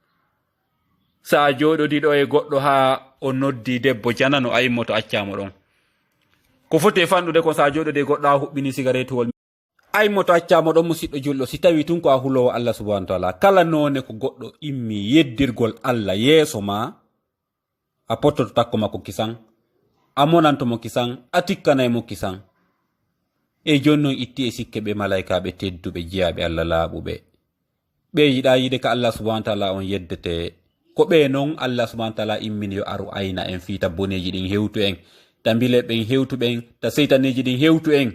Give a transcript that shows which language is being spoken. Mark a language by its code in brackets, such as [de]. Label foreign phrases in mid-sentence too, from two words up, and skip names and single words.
[ff] Sa joɗodiɗo e goɗɗo ha o noddi debbo janano a immoto accamo ɗon. Ko foti fanɗude kon sa joɗode e goɗɗo ha huɓɓini cigaretewol a immoto accamo ɗon. Musidɗo julɗo, si tawi tun ko a hulowo Allah [ar] سبحانه وتعالى, [ff] kala none ko goɗɗo immi yeddirgol Allah yeeso ma, a pottoto takko makko kisan, a monantomo kisan, a tikkanaymo kisan. E joni noon itti e sikke ɓe malaikaɓe tedduɓe jiyaɓe Allah laaɓuɓe, ɓe yiɗa yide ka Allah [ar] سبحانه وتعالى [ff] on yeddete. Ko ɓe noon Allah [ar] سبحانه وتعالى [ff] immini yo aru ayna en fiita boneji ɗin hewtu en, ta bile ɓen hewtu ɓen, ta seytaneji ɗin hewtu en.